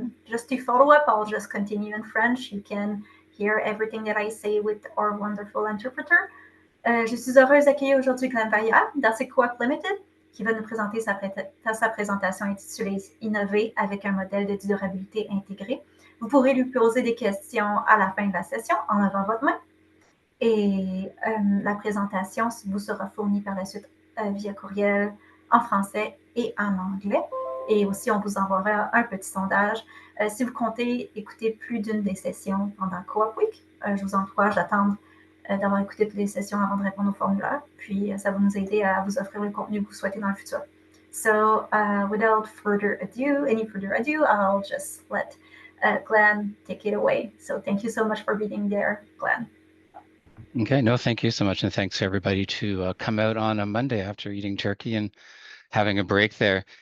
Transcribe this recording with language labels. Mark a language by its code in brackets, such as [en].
[en] Just to follow up, I'll just continue in French. You can hear everything that I say with our wonderful interpreter. [fr] Je suis heureuse d'accueillir aujourd'hui Glenn Valliere d'Arctic Co-operatives Limited, qui va nous présenter sa présentation intitulée « Innover avec un modèle de durabilité intégré ». Vous pourrez lui poser des questions à la fin de la session en levant votre main. Et la présentation vous sera fournie par la suite via courriel en français et en anglais. Et aussi, on vous enverra un petit sondage. Si vous comptez écouter plus d'une des sessions pendant Co-op Week, je vous encourage d'attendre d'avoir écouté toutes les sessions avant de répondre au formulaire. Puis, ça va nous aider à vous offrir le contenu que vous souhaitez dans le futur. [en] So, without any further ado, I'll just let Glenn take it away. So, thank you so much for being there, Glenn. Okay, no, thank you so much. And thanks to everybody to come out on a Monday after eating turkey and having a break there.